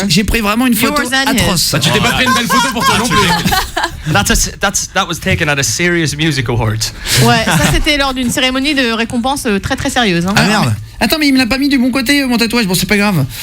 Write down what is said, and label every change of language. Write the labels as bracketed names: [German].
[French] J'ai pris vraiment une photo [English] Yours and his. [French] atroce. Tu t'es pas pris une belle photo pour toi non plus. [English] That was taken at a serious music award. [French] Ouais, ça c'était lors d'une cérémonie de récompense très très sérieuse. Hein. Ah merde. Attends, mais il me l'a pas mis du bon côté, mon tatouage. Bon, c'est pas grave.